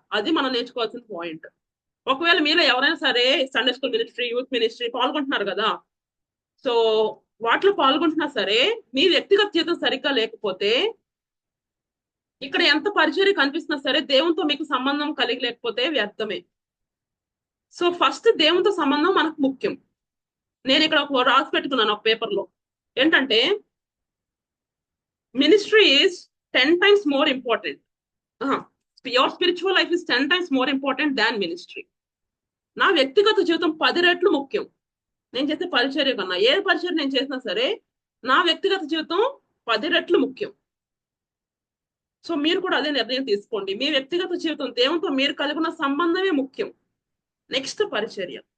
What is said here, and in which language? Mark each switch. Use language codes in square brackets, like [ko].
[te] అది మనం నేర్చుకోవాల్సిన పాయింట్. ఒకవేళ మీలో ఎవరైనా సరే Sunday school ministry, youth ministry పాల్గొంటున్నారు కదా, సో వాటిలో పాల్గొంటున్నా సరే మీ వ్యక్తిగత జీవితం సరిగ్గా లేకపోతే ఇక్కడ ఎంత పరిచర్య కనిపిస్తున్నా సరే దేవునితో మీకు సంబంధం కలిగి లేకపోతే వ్యర్థమే. సో ఫస్ట్ దేవునితో సంబంధం మనకు ముఖ్యం. నేను ఇక్కడ ఒక రాసి పెట్టుకున్నాను ఒక పేపర్లో, ఏంటంటే [en] Ministry is 10 times more important. Your spiritual life is 10 times more important than ministry. [te] నా వ్యక్తిగత జీవితం 10 రెట్లు ముఖ్యం నేను చేసే పరిచర్య కన్నా. ఏ పరిచర్య నేను చేసినా సరే నా వ్యక్తిగత జీవితం 10 రెట్లు ముఖ్యం. సో మీరు కూడా అదే నిర్ణయం తీసుకోండి. మీ వ్యక్తిగత జీవితం దేవునితో మీరు కలిగి ఉన్న సంబంధమే ముఖ్యం. నెక్స్ట్ పరిచర్య.